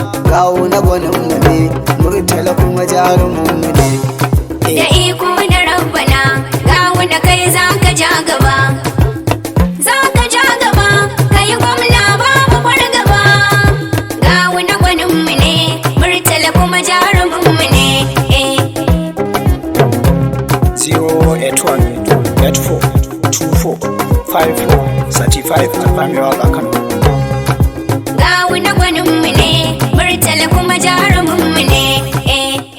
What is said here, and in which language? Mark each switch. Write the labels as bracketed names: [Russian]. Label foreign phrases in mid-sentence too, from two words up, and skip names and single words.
[Hausa] Gawuna gwanin mu ne, Murtala kuma jarumin mu ne. Eh. Da iko na Rabbana, Gawuna kai za ka ja gaba. Za ka ja gaba, ka yi gwamna babu fargaba. Gawuna gwanin mu ne, Murtala kuma jarumin mu ne. Eh. [English] Zero eight one, eight four, two four, five four, thirty-five. [Hausa] Alfami Waka Kano. Gawuna gwanin mu ne, Murtala kuma jarumin mu ne. Eh.